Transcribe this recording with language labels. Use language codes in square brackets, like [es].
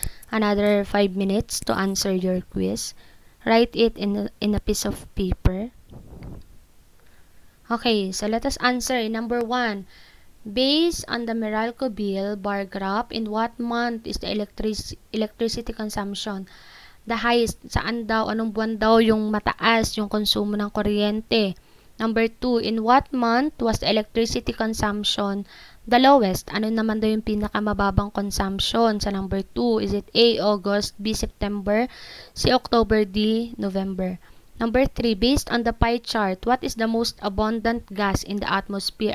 [en] Another 5 minutes to answer your quiz. Write it in a piece of paper. Okay, so let us answer. Number 1, based on the Meralco bill bar graph, in what month is the electricity consumption the highest? [tl] Saan daw, anong buwan daw yung mataas yung konsumo ng kuryente? [en] Number 2, in what month was the electricity consumption the lowest? [tl] Ano naman daw yung pinakamababang consumption sa number 2? [en] Is it A, August, B, September, C, October, D, November? Number 3, based on the pie chart, what is the most abundant gas in the atmosphere?